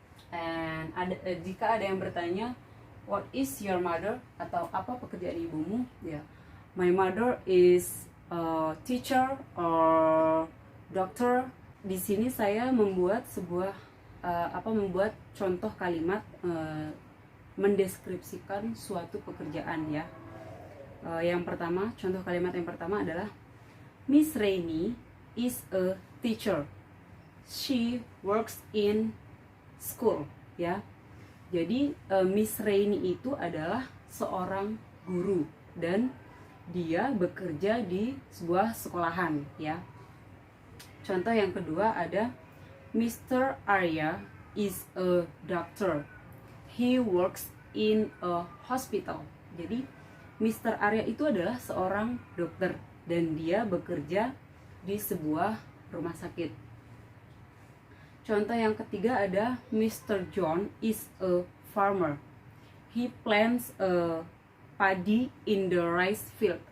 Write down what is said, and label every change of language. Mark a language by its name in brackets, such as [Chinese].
[English] And [Indonesian] jika ada yang bertanya, [English] what is your mother [Indonesian] atau apa pekerjaan ibumu? Ya, [English] my mother is a teacher or doctor. [Indonesian] Di sini saya membuat membuat contoh kalimat mendeskripsikan suatu pekerjaan ya. Yang pertama, contoh kalimat yang pertama adalah Miss Rainy [English] is a teacher. She works in school [Indonesian] ya. Jadi Miss Rainy itu adalah seorang guru dan dia bekerja di sebuah sekolahan ya. Contoh yang kedua ada Mr. Arya [English] is a doctor. He works in a hospital. [Indonesian] Jadi [English] Mr. [Indonesian] Arya itu adalah seorang dokter dan dia bekerja di sebuah rumah sakit. Contoh yang ketiga ada Mr. [English] John is a farmer. He plants a padi in the rice field.